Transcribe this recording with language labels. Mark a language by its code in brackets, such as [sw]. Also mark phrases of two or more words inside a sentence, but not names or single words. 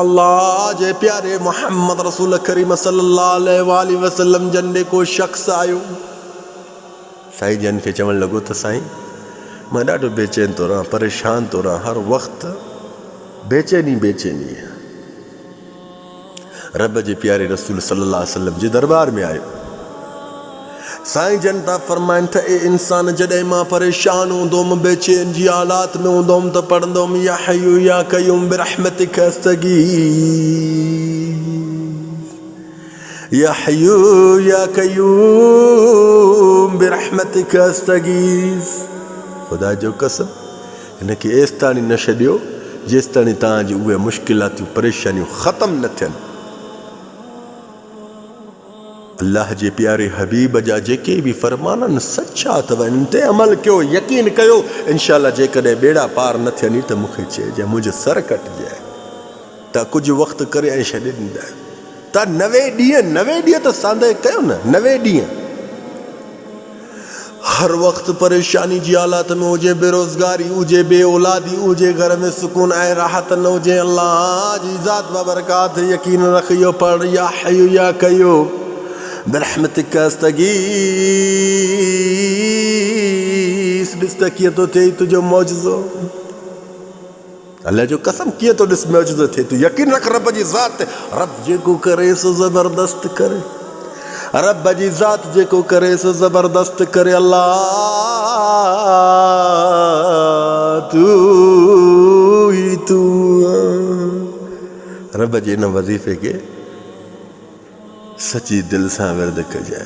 [sd] अल्लाह जे प्यारे मोहम्मद रसूल करीम [ar] صلى الله عليه وسلم [sd] जन ॾे को शख़्स आयो, साईं जन खे चवणु लॻो त साईं मां ॾाढो बेचैन थो रहां, परेशान थो रहां, हर वक़्तु बेचैनी आहे। रब जे प्यारे रसूल [ar] صلى الله عليه وسلم [sd] जे दरबार में आयो। साईं जन था फरमाइनि त ए इंसान, जॾहिं मां परेशान हूंदुमि, बेचैन जी हालात में हूंदुमि त पढ़ंदुमि [ar] يا حي يا قيوم برحمتك أستغيث, يا حي يا قيوم برحمتك أستغيث. [sd] खुदा जो कसम, हिनखे एसि ताणी न छॾियो जेसि ताणी तव्हांजी उहे मुश्किलातूं परेशानियूं ख़तमु न थियनि। अल्लाह जे प्यारे हबीब जा जेके बि फरमान आहिनि सचा अथव, इन ते अमल कयो, यकीन कयो। इंशाअल्लाह जेकॾहिं बेड़ा पार न थियनि त मूंखे चइजांइ, मुंहिंजो सर कटिजांइ। त कुझु वक़्तु करे ऐं छॾे ॾींदा आहियो। त 90 ॾींहं त सांदे कयो न। 90 ॾींहं हर वक़्तु परेशानी जी हालात में हुजे, बेरोज़गारी हुजे, बे औलादी हुजे, घर में सुकून ऐं राहत न हुजे, अल्लाह जी ज़ात बाबरकात यकीन रख। इहो पढ़, [ar] يا حي يا قيوم برحمتك أستغيث. [sd] ॾिस त कीअं थो थिए तुंहिंजो मौजज़ो। अल्लाह जो कसम, कीअं थो ॾिस मौजज़ो थिए। तूं यकीन रख रब जी ज़ात ते। रब जेको करे सो ज़बरदस्त करे। रब जी ज़ात जेको करे सो ज़बरदस्त करे। अल्लाह तू रब जे इन वज़ीफ़े खे सची दिलि सां विर्द कजांइ।